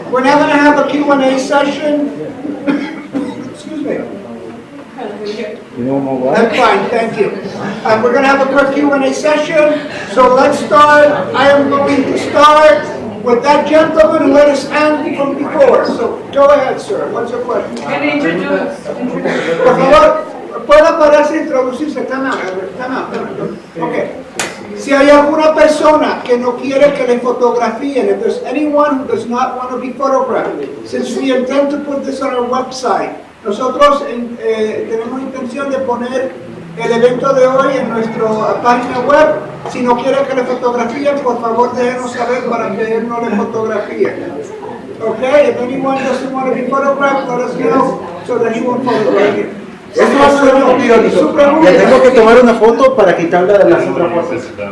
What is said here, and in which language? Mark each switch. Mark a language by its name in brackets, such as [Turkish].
[English] We're now going to have a Q&A session. Excuse me. That's fine, thank you. We're going to have a quick Q&A session, so let's start. I am going to start with that gentleman who had his hand from before. So go ahead, sir. What's your question? Can I introduce? [Spanish] Por favor, pueda pararse e introducirse. [English] Come out. Okay. [Spanish] Si hay alguna persona que no quiere que le fotografíen, [English] if there's anyone who does not want to be photographed, since we intend to put this on our website, [Spanish] nosotros tenemos intención de poner el evento de hoy en nuestra página web. Si no quiere que le fotografíen, por favor déjenos saber para que él no le fotografíe. [English] Okay, if anyone doesn't want to be photographed, let us know so that he won't photograph you. [Spanish] Eso va a ser un periódico. Le tengo que tomar una foto para quitarla de las otras fotos.